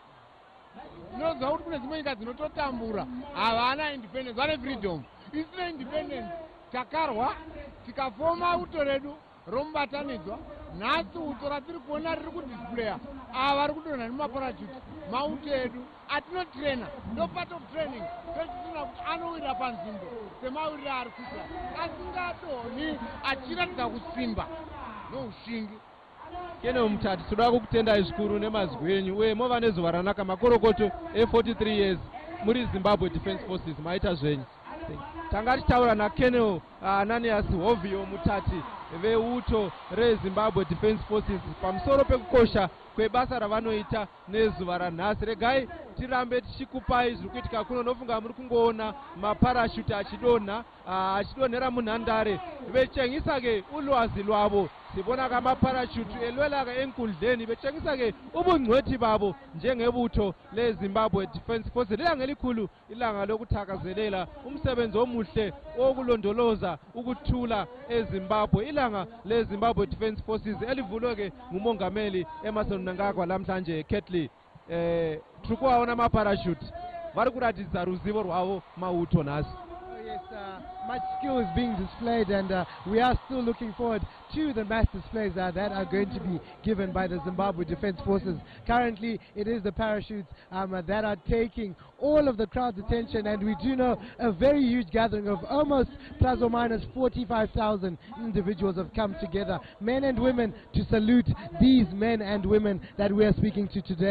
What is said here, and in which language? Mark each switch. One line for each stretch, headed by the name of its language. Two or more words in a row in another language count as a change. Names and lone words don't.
Shona: Unoziva kuti kune dzimwe nyika dzinototambura havana independence, vane freedom. Isina independence takarwa tikafoma uto redu romubatanidzwa. Nhasi uto ratiri kuona riri kudisplaya ava vari kudonha nemaparachute mauto edu atinotrena,
English: no part of training,
Shona: totitina kuti anowira panzvimbo semawirire ari kuita, asingadonhi achiratidza kusimba noushingi. Kene Mutati, toda kukutendai zvikuru nemazwi enyu uye mova nezuva ranaka, makorokoto e43 years muri Zimbabwe Defence Forces maita zvenyu. Tanga tichitaura naKenel Ananias Hovio Mutati veuto reZimbabwe Defence Forces pamusoro pekukosha kwebasa ravanoita nezuva ranhasi. Regai tirambe tichikupai zviri kuitika kuno, nofunga muri kungoona maparashute achidonhera munhandare
North Ndebele: vechengisa-ke ulwazi lwavo. Sibona kamaparashute elwela-ke enkundleni vechengisa-ke ubungcwethi babo njengebuto leZimbabwe Defence Forces. Ilanga elikhulu, ilanga lokuthakazelela umsebenzi omuhle wokulondoloza ukuthula eZimbabwe, ilanga leZimbabwe Defence Forces elivulwe-ke ngumongameli Emerson Mnangagwa lamhlanje.
Shona: Curtly, tiri kuvaona maparashute vari kuratidza ruzivo rwavo mauto nhasi.
English: Yes, much skill is being displayed, and we are still looking forward to the mass displays that are going to be given by the Zimbabwe Defence Forces. Currently, it is the parachutes that are taking all of the crowd's attention, and we do know a very huge gathering of almost plus or minus 45,000 individuals have come together, men and women, to salute these men and women that we are speaking to today.